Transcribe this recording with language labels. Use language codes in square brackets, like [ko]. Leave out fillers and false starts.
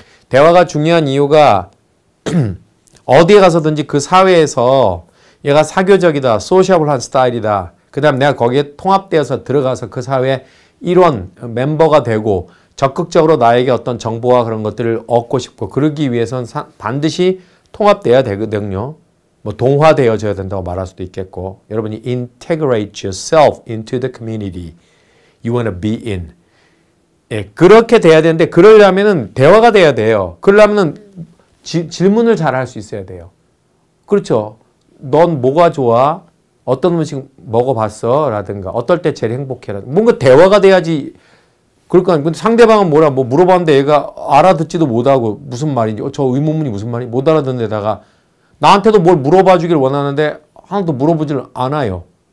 [ko] 대화가 중요한 이유가 어디에 가서든지 그 사회에서 얘가 사교적이다, 소시able 스타일이다. 그 다음 내가 거기에 통합되어서 들어가서 그 사회의 일원, 멤버가 되고 적극적으로 나에게 어떤 정보와 그런 것들을 얻고 싶고 그러기 위해서는 반드시 통합돼야 되거든요. 뭐 동화되어져야 된다고 말할 수도 있겠고 여러분이 [en] integrate yourself into the community you want to be in. [ko] 예, 그렇게 돼야 되는데 그러려면은 대화가 돼야 돼요. 그러려면은 질문을 잘 할 수 있어야 돼요. 그렇죠. 넌 뭐가 좋아? 어떤 음식 먹어봤어? 라든가 어떨 때 제일 행복해? 라든가 뭔가 대화가 돼야지. 그러니까 근데 상대방은 뭐라 뭐 물어봤는데 얘가 알아듣지도 못하고 무슨 말인지 저 의문문이 무슨 말인지 못 알아듣는 데다가 나한테도 뭘 물어봐 주길 원하는데 하나도 물어보질 않아요.